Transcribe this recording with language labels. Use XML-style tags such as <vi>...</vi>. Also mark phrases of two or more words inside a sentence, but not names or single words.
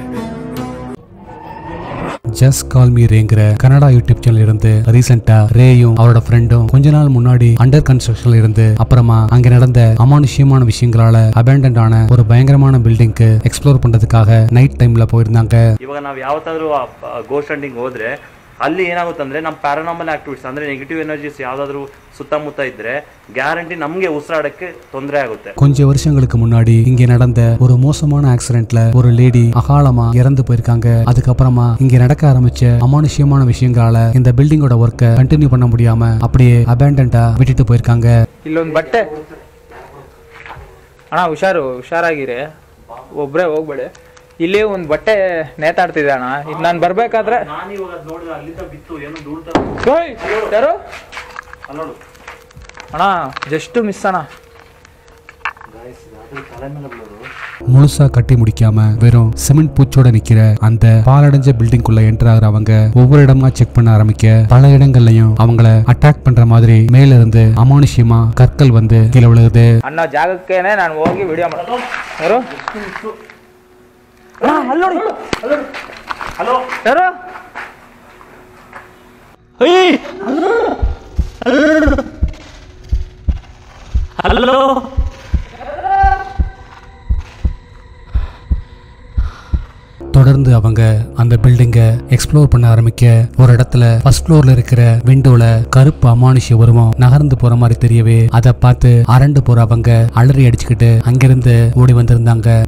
<ta>ஜஸ்ட் கால் மீ ரேங்கிற கனடா யூடியூப் சேனல் இருந்து ரீசெண்டா ரேயும் அவரோட ஃப்ரெண்டும் கொஞ்ச நாள் முன்னாடி</ta> <en>under construction</en> <ta>இருந்து அப்புறமா அங்க நடந்த அமானுஷ்யமான விஷயங்களால அபேண்டன்ட் ஆன ஒரு பயங்கரமான பில்டிங்க்கு எக்ஸ்ப்ளோர் பண்றதுக்காக</ta> <en>night time</en> <ta>போயிருந்தாங்க.</ta> <kn>ಇವಾಗ ನಾವು ಯಾವತ್ತಾದ್ರೂ</kn> <en>ghost hunting</en> <kn>ಹೋದ್ರೆ ಅಲ್ಲಿ ಏನಾಗುತ್ತೆ ಅಂದ್ರೆ ನಮ್ಮ</kn> <en>paranormal activities</en> <kn>ಅಂದ್ರೆ</kn> <en>negative energies</en> <kn>ಯಾವ್ದಾದ್ರು ಸುತ್ತಮುತ್ತ ಇದ್ರೆ ಗ್ಯಾರಂಟಿ ನಮಗೆ ಉಸಿರಾಡಕ್ಕೆ ತೊಂದರೆ ಆಗುತ್ತೆ.</kn> <ta>கொஞ்ச வருஷங்களுக்கு முன்னாடி இங்க நடந்த ஒரு மோசமான ஆக்சிடென்ட்ல ஒரு லேடி அகாலமா இறந்து போயிருக்காங்க. அதுக்கப்புறமா இங்க நடக்க ஆரம்பிச்ச அமானுஷ்யமான விஷயங்களால இந்த பில்டிங்கோட ஒர்க்கை கண்டினியூ பண்ண முடியாம அப்படியே அபேண்டன்டா விட்டுட்டு போயிருக்காங்க.</ta> <kn>ಇಲ್ಲೊಂದು ಬಟ್ಟೆ ಅಣ್ಣ, ಹುಷಾರಾಗಿರಿ, ಒಬ್ರೇ ಹೋಗ್ಬೇಡಿ. ಇಲ್ಲಿ ಒಂದು ಬಟ್ಟೆ ನೇತಾಡ್ತಿದೆ ಅಣ್ಣ. ಇದು ನಾನು ಬರ್ಬೇಕಾದ್ರೆ ಯಾರು ಅಣ್ಣ</kn> <en>just miss</en> <kn>ಅಣ್ಣ.</kn> <ta>முழுசா கட்டி முடிக்காம வெறும் சிமெண்ட் பூச்சோட நிக்கிற அந்த பாலடைஞ்ச பில்டிங்குள்ள என்டர் ஆகுறவங்க ஒவ்வொரு இடமா செக் பண்ண ஆரம்பிக்க பல இடங்கள்லயும் அவங்கள அட்டாக் பண்ற மாதிரி மேல இருந்து அமானுஷ்யமா கற்கள் வந்து கீழே விழுகுது.</ta> <kn>ಅನ್ನೋ ಜಾಗಕ್ಕೇನೆ ನಾನು ಹೋಗಿ ವಿಡಿಯೋ ಮಾಡೋದು. ಯಾರು ಹಲೋ ಯಾರು? ಹಲೋ</kn> <ta>தொடர்ந்து அவங்க அந்த பில்டிங்கை எக்ஸ்ப்ளோர் பண்ண ஆரம்பிக்க ஒரு இடத்துல</ta> <en>first floor</en> <ta>இருக்கிற விண்டோல கருப்பு அமானுஷ்ய உருவம் நகர்ந்து போற மாதிரி தெரியவே அதை பார்த்து அரண்டு போற அவங்க அலறி அடிச்சுக்கிட்டு அங்கிருந்து ஓடி வந்திருந்தாங்க.</ta>